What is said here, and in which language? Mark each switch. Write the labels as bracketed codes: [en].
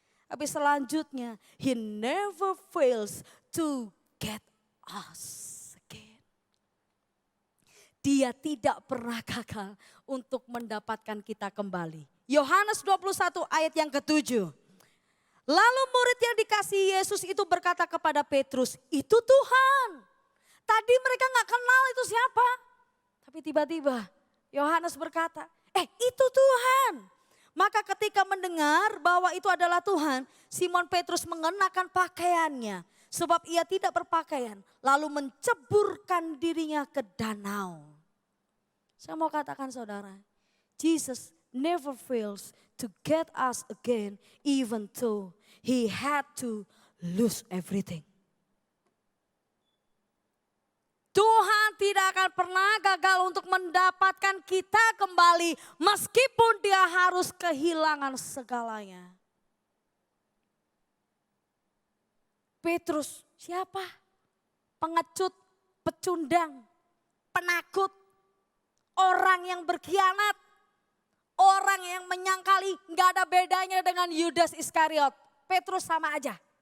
[id] Tapi selanjutnya, [en] He never fails to get us again. [id] Dia tidak pernah gagal untuk mendapatkan kita kembali. Yohanes 21 ayat yang ke-7. Lalu murid yang dikasihi Yesus itu berkata kepada Petrus, itu Tuhan. Tadi mereka gak kenal itu siapa. Tapi tiba-tiba Yohanes berkata, itu Tuhan. Maka ketika mendengar bahwa itu adalah Tuhan, Simon Petrus mengenakan pakaiannya. Sebab ia tidak berpakaian, lalu menceburkan dirinya ke danau. Saya mau katakan saudara, [en] Jesus never fails to get us again even though He had to lose everything. [id] Tuhan tidak akan pernah gagal untuk mendapatkan kita kembali meskipun dia harus kehilangan segalanya. Petrus Siapa? Pengecut, pecundang, penakut, orang yang berkhianat, orang yang menyangkali, nggak ada bedanya dengan Yudas Iskariot. Petrus sama aja.